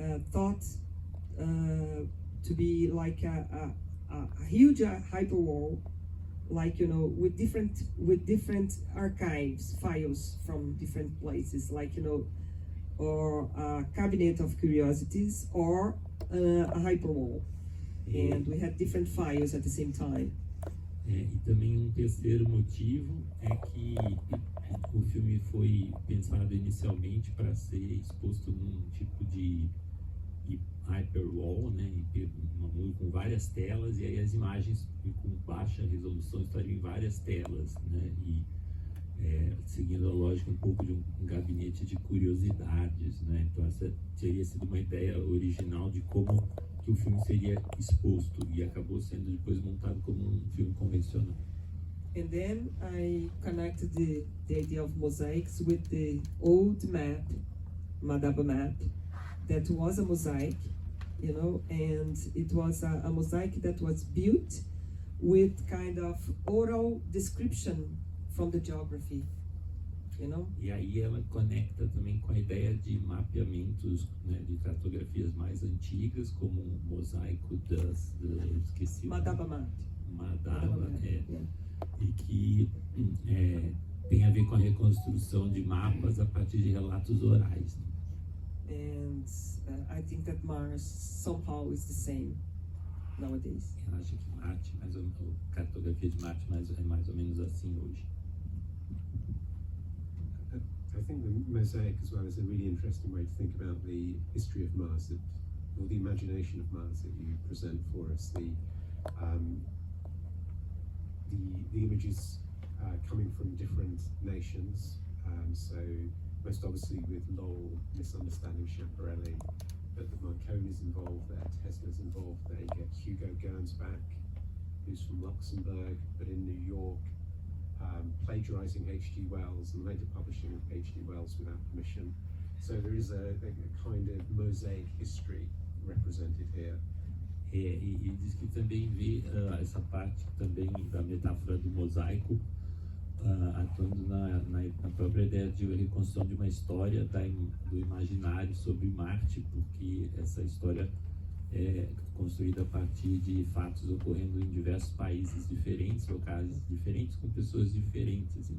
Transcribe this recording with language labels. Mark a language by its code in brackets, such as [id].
[en] thought to be like a huge hyperwall, like with different archives, files from different places, like or a cabinet of curiosities, or a hyperwall, and we had different files at the same time. [pt] E também terceiro motivo é que o filme foi pensado inicialmente para ser exposto num tipo de hyperwall, né, com várias telas, e aí as imagens com baixa resolução estariam em várias telas, né, e seguindo a lógica um pouco de um gabinete de curiosidades, né, então essa teria sido uma ideia original de como que o filme seria exposto, e acabou sendo depois montado como um filme convencional. [en] And then I connected the idea of mosaics with the old map, Madaba map, that was a mosaic, and it was a mosaic that was built with kind of oral description from the geography, [pt] E aí ela conecta também com a ideia de mapeamentos, né, de cartografias mais antigas, como o mosaico esqueci o nome. [en] Madaba map. Madaba, Yeah. [pt] e que tem a ver com a reconstrução de mapas a partir de relatos orais. [en] And I think that Mars somehow is the same nowadays. [pt] Eu acho que Marte, a cartografia de Marte é mais ou menos assim hoje. [en] I think the mosaic as well is a really interesting way to think about the history of Mars, or the imagination of Mars that you present for us. The images coming from different nations, so most obviously with Lowell misunderstanding Schiaparelli, but the Marconi's involved there, Tesla's involved there. You get Hugo Gernsback, who's from Luxembourg, but in New York, plagiarizing H.G. Wells and later publishing H.G. Wells without permission. So there is a kind of mosaic history represented here. [pt] E diz que também vê essa parte também da metáfora do mosaico atuando na própria ideia de reconstrução de uma história do imaginário sobre Marte, porque essa história é construída a partir de fatos ocorrendo em diversos países diferentes, locais diferentes, com pessoas diferentes.